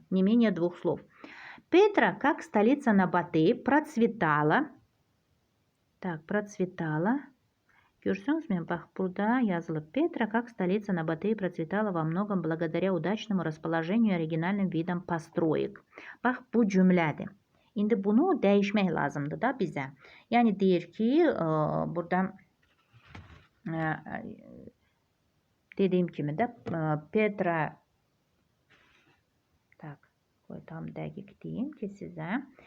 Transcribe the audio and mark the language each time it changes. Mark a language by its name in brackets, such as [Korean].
[Russian] Не менее двух слов. Петра, как столица Набаты, процветала. Так, процветала. [Azerbaijani] Görürsünüzmü? Bax, burada yazılıb. [Russian] Петра, как столица Набаты, процветала во многом благодаря удачному расположению и оригинальным видам построек. [Azerbaijani] Bax, bu cümlədir. İndi bunu dəyişmək lazımdır da bizə. Yəni deyir ki, burada dediyim kimi də Petra, tak, qoy tam dəqiq deyim ki sizə.